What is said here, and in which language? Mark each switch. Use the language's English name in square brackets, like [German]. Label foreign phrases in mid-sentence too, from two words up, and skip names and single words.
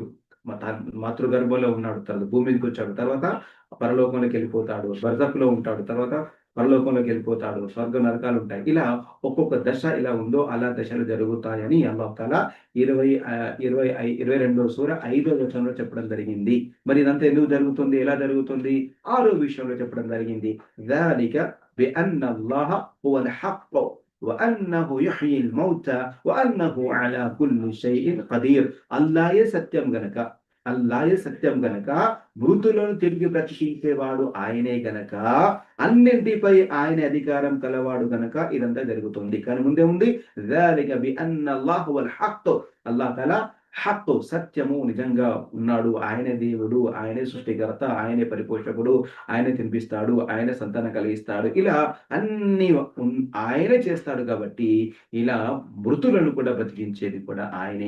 [Telugu] మాతృగర్భంలో ఉన్నాడు. తర్వాత భూమి మీదకి వచ్చాడు. తర్వాత పరలోకంలోకి వెళ్ళిపోతాడు. బర్జఖ్‌లో ఉంటాడు. తర్వాత పరలోకంలోకి వెళ్ళిపోతాడు. స్వర్గ నరకాలు ఉంటాయి. ఇలా ఒక్కొక్క దశ ఎలా ఉందో అలా దశలు జరుగుతాయని [Arabic] الله تعالى [Telugu] 22వ సూర 5వ వచనంలో చెప్పడం జరిగింది. మరి ఇదంతా ఎందుకు జరుగుతుంది? ఎలా జరుగుతుంది? 6వ విషయంలో చెప్పడం జరిగింది. [Arabic] ذَلِكَ بِأَنَّ اللَّهَ هُوَ الْحَقُّ وَأَنَّهُ يُحْيِي الْمَوْتَى وَأَنَّهُ عَلَى كُلِّ شَيْءٍ قَدِيرٌ. [Telugu] అల్లాహే సత్యం గనక, అల్లాయే సత్యం గనక, మృతులను తిరిగి బ్రతికించేవాడు ఆయనే గనక, అన్నింటిపై ఆయన అధికారం కలవాడు గనక ఇదంతా జరుగుతుంది. కానీ ముందే ఉంది [Arabic] ذلك بأن الله هو الحق. الله تعالى [Telugu] హక్కు సత్యము నిజంగా ఉన్నాడు. ఆయనే దేవుడు, ఆయనే సృష్టికర్త, ఆయనే పరిపోషకుడు, ఆయనే తినిపిస్తాడు, ఆయనే సంతానం కలిగిస్తాడు. ఇలా అన్ని ఆయనే చేస్తాడు కాబట్టి ఇలా మృతులను కూడా బ్రతికించేది కూడా ఆయనే.